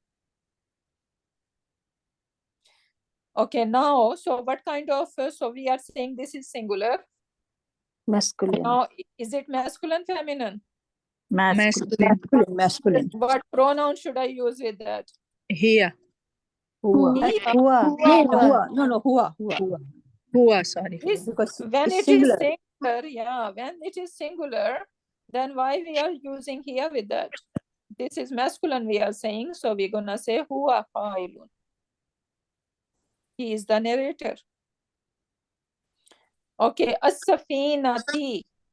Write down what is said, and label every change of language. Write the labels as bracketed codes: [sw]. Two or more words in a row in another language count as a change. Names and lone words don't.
[en] Okay, now, so what kind of, so we are saying this is singular. Masculine. Now, is it masculine, feminine? Masculine. Masculine. What pronoun should I use with that? Here. Hua. He, Hua. Hua. No, hua. Hua, sorry. this, Because when it's it is singular. singular, yeah, when it is singular, then why we are using here with that? This is masculine we are saying, so we're gonna say [ar] هو قائل. [en] He is the narrator. Okay, as-safinati.